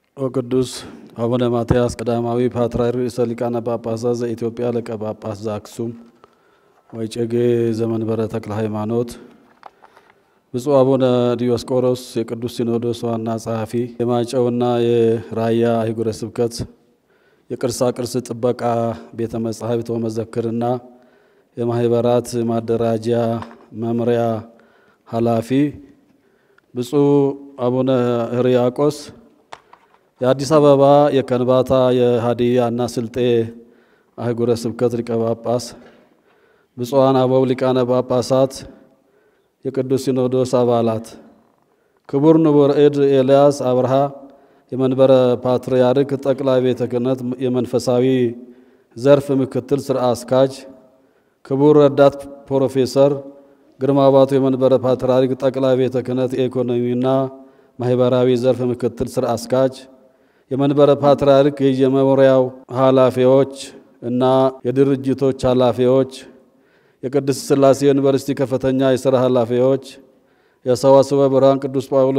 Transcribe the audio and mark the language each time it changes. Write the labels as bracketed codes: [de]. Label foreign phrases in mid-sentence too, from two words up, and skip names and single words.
[am] ቅዱስ አቡነ ማትያስ ቀዳማዊ ፓትርያርክ ርእሰ ሊቃነ ጳጳሳት ዘኢትዮጵያ ሊቀ ጳጳስ ዘአክሱም ወዕጨጌ ዘመንበረ ተክለ ሃይማኖት፣ ብፁዕ አቡነ ዲዮስቆሮስ የቅዱስ ሲኖዶስ ዋና ጸሐፊ፣ የማይጨውና የራያ አህጉረ ስብከት የቅርሳ ቅርስ ጥበቃ ቤተ መጻሕፍት ወመዘክርና የማህበራት ማደራጃ መምሪያ ኃላፊ፣ ብፁዕ አቡነ ሕርያቆስ የአዲስ አበባ የከንባታ የሃዲያና ስልጤ አህጉረ ስብከት ሊቀ ጳጳስ፣ ብፁዓን አበው ሊቃነ ጳጳሳት፣ የቅዱስ ሲኖዶስ አባላት፣ ክቡር ንቡር እድ ኤልያስ አብርሃ የመንበረ ፓትርያርክ ጠቅላይ ቤተ ክህነት የመንፈሳዊ ዘርፍ ምክትል ስራ አስኪያጅ፣ ክቡር ረዳት ፕሮፌሰር ግርማ ባቱ የመንበረ ፓትርያርክ ጠቅላይ ቤተ ክህነት የኢኮኖሚና ማህበራዊ ዘርፍ ምክትል ስራ አስኪያጅ፣ የመንበረ ፓትርያርክ የመምሪያው ኃላፊዎች እና የድርጅቶች ኃላፊዎች፣ የቅድስት ሥላሴ ዩኒቨርሲቲ ከፍተኛ የሥራ ኃላፊዎች፣ የሰዋስወ ብርሃን ቅዱስ ጳውሎስ